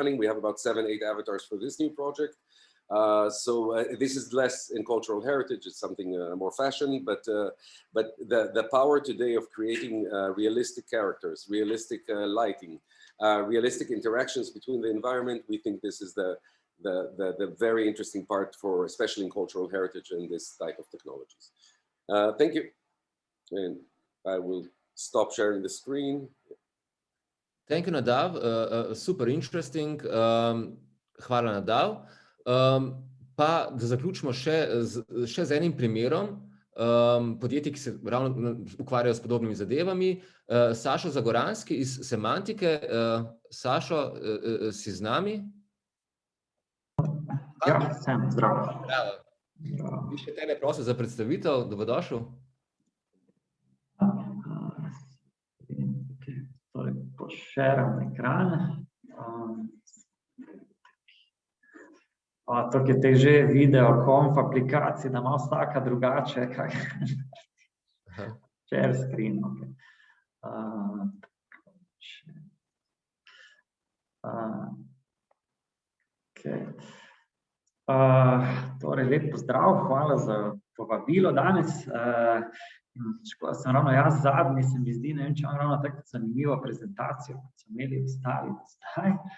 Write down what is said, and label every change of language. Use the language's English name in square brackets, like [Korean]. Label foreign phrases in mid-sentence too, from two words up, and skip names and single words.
[English] We have about 7-8 avatars for this new project. So this is less in cultural heritage, it's something more fashion, but the power today of creating realistic characters, realistic lighting, realistic interactions between the environment, we think this is the very interesting part for, especially in cultural heritage and this type of technologies. Thank you. And I will stop sharing the screen. Thank you, Nadav. Super interesting. [Slovenian] Hvala, Nadav. Pa da zaključimo še z enim primerom podjetij, ki se ravno ukvarjajo s podobnimi zadevami. Sašo Zagoranski iz Semantike. Sašo, si z nami? Ja, sem, zdravo. Bi še tebe prosil za predstavitev, dobrodošel. Torej, pošeram ekran. Tukaj te že video konf aplikacij, da ima vsaka drugače, [English] share screen, [Slovenian] ok. Torej, lep pozdrav, hvala za povabilo danes. Škoda sem ravno jaz zadnji, se mi zdi, ne vem, če imam ravno tako zanimivo prezentacijo, kot so imeli ostali zdaj.